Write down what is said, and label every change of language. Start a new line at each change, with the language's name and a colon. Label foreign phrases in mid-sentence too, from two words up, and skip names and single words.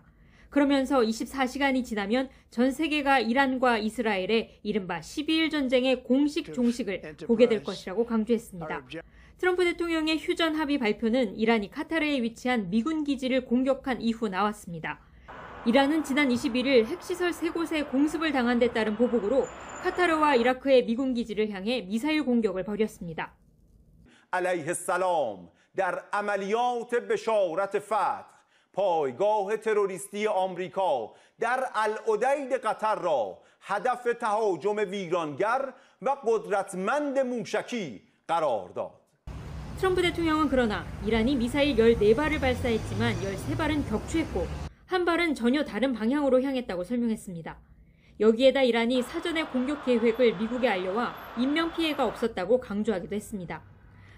Korean: 그러면서 24시간이 지나면 전 세계가 이란과 이스라엘의 이른바 12일 전쟁의 공식 종식을 보게 될 것이라고 강조했습니다. 트럼프 대통령의 휴전 합의 발표는 이란이 카타르에 위치한 미군 기지를 공격한 이후 나왔습니다. 이란은 지난 21일 핵시설 3곳에 공습을 당한 데 따른 보복으로 카타르와 이라크의 미군 기지를 향해 미사일 공격을 벌였습니다.
Persian: علیه السلام در عملیات بشارت فتح پایگاه تروریستی آمریکا در العدید قطر را هدف تهاجم ویرانگر و قدرتمند موشکی قرار داد.
Korean: 트럼프 대통령은 그러나 이란이 미사일 14발을 발사했지만 13발은 격추했고 한 발은 전혀 다른 방향으로 향했다고 설명했습니다. 여기에다 이란이 사전에 공격 계획을 미국에 알려와 인명피해가 없었다고 강조하기도 했습니다.